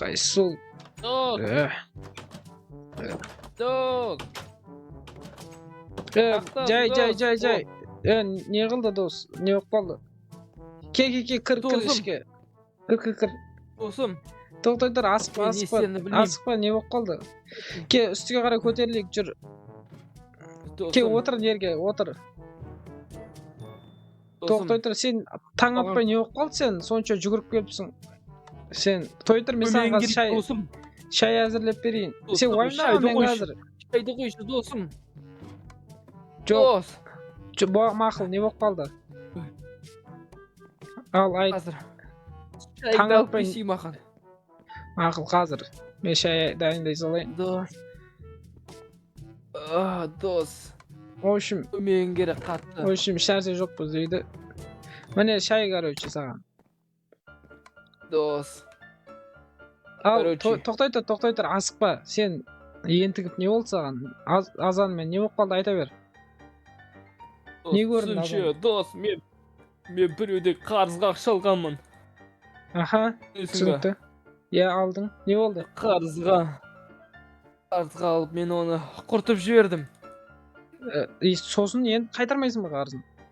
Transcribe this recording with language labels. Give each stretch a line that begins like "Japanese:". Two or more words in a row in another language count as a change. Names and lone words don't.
Kazakh: сол Дог. Дог.
Kyrgyz: жай не кылды дос, не болуп калды? Кир кир Досым. ишке. Кир. Досым. Токтой тур, Мен асыкпа,
Kazakh: не білмеймін.
Kyrgyz: асыкпа, не болуп калды? Ке, үстүгө карай көтөрүлүк, жүр. Ке, Досым. отур жерге, отур. Досым. Токтой тур, сен таң атпай не болуп калды сен? Сончо жүгүрүп келипсиң. Сен той тур, мен сага чай, Досым. чай азырлап берейин. Досым,
Kazakh: Сен уайымдама, шайды мен қойшы.
Kyrgyz: азыр.
Kazakh: Шайды қойшы, досым.
Kyrgyz: Жок, Дос. макул, не болуп калды? Ал, айт.
Kazakh: Қазір.
Kyrgyz: Таң
Kazakh: Шайды алып
Kyrgyz: атпай-
Kazakh: кесейін маған.
Kyrgyz: Макул, казыр. Мен чай дайындай салайын. Дос. Дос.
Russian: В общем,
Kazakh: Көмегің керек қатты.
Kyrgyz: эч нерсе жок бу үйдө.
Kazakh: Міне чай,
Kyrgyz: короче, сага. Дос. Ал, Короче. токтой тур, асыкпа. Сен ентигип не болду сага? Азан мен не болуп калды,
Kazakh: айта бер. Не көрдің Түсінші, дос, мен біреуде қарызға ақша алғанмын. Аха, түсінікті. Я алдың. Не болды? Қарызға алып мен оны құртып жібердім. Сосын енді қайтармайсың ба қарызын?